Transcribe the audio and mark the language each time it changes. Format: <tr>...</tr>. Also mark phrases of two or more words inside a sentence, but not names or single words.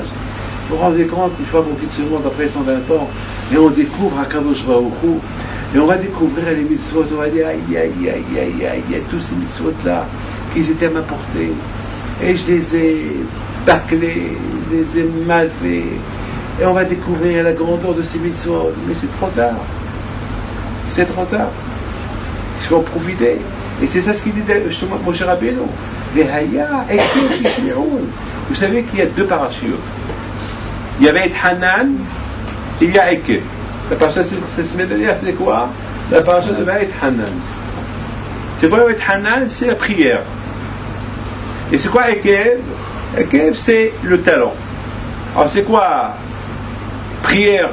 <fr>Vous vous rendez compte, une fois qu'on quitte ce monde après 120 ans, et on découvre</fr> <he>הקדוש ברוך הוא,</he> <fr>et on va découvrir les mitzvot, on va dire aïe, tous ces mitzvot-là, qu'ils étaient à ma portée. Et je les ai bâclés, je les ai mal faits. Et on va découvrir la grandeur de ces mitzvot. Mais c'est trop tard. C'est trop tard. Il faut en profiter. Et c'est ça ce qu'il dit justement Moshe Rabbeinu.</fr> <he>והיה עקב תשמעון.</he> <fr>Vous savez qu'il y a deux parachutes. Il y avait Hanan et il y a Ekev. La paracha c'est quoi? La paracha de Vaït Hanan. C'est quoi Vaït Hanan? C'est la prière. Et c'est quoi Ekev? Ekev c'est le talon. Alors c'est quoi prière?</fr>